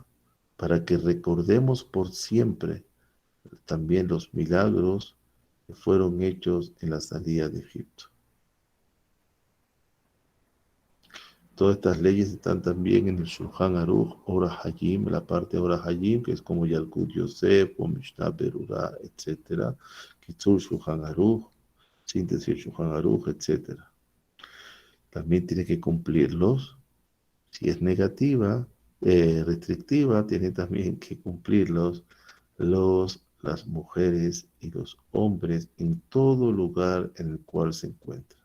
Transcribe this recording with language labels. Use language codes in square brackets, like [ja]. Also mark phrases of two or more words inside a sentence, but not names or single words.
[es] Para que recordemos por siempre también los milagros que fueron hechos en la salida de Egipto. Todas estas leyes están también en el Shulchan Aruch, Orach Hayim, la parte de Orach Hayim, que es como Yalkut Yosef o Mishnah Berurah, etc. Kitzur Shulchan Aruch, síntesis Shulchan Aruch, etc. También tiene que cumplirlos. Si es negativa, restrictiva, tienen también que cumplirlos las mujeres y los hombres en todo lugar en el cual se encuentran.